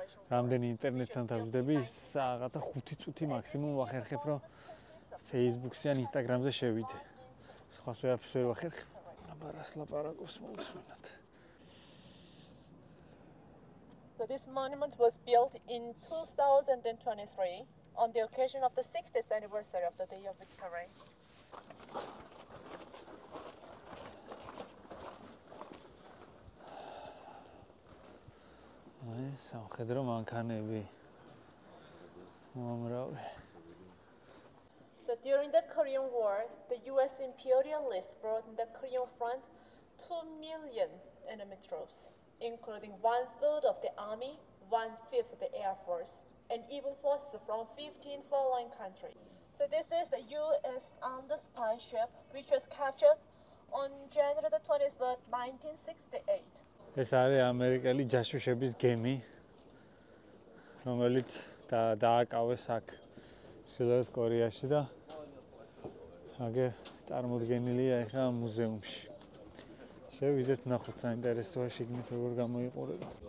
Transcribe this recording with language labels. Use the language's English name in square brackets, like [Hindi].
[Georgian] რამდენი ინტერნეტთან დავждები, რაღაცა 5 წუთი მაქსიმუმ ვახერხებ, რომ Facebook-ზე ან Instagram-ზე შევიდე. სხვას ვერაფერს ვერ ვახერხებ. აბა რას ლაპარაკობს მოусმინოთ. [English] So this monument was built in 2023 on the occasion of the 60th anniversary of the Day of Victory. [Georgian] სამხედრო მანქანები მომრავი. [English] So during the Korean War, the US imperialists brought in the Korean front 2 million enemy troops, including 1/3 of the army, 1/5 of the air force, and even forces from 15 foreign countries. So this is the US armed spy ship, which was captured on January the 23rd, 1968. [Georgian] ეს არის ამერიკელი ჯაშუშების გემი, რომელიც დააკავეს აქ ჩრდილოეთ კორეაში და აგერ წარმოდგენილია ახლა მუზეუმში. შევიდეთ ნახოთ საინტერესოა შიგნით როგორ გამოიყურება.